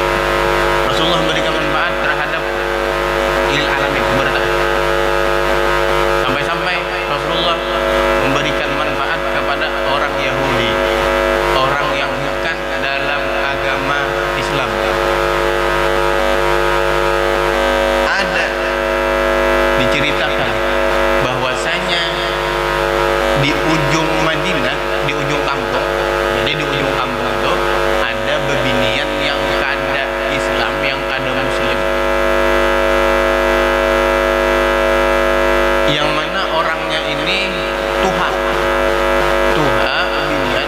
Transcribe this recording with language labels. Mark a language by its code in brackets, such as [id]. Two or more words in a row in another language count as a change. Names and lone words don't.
[id] Rasulullah memberikan manfaat terhadap [ar] lil alamin, [id] sampai-sampai Rasulullah memberikan manfaat kepada orang Yahudi, orang yang bukan dalam agama Islam. Ada diceritakan bahwasanya di ujung Madinah, di ujung kampung, jadi di ujung kampung itu ada bebinian yang kada Islam, yang kada Muslim, yang mana orangnya ini tuha bebinian.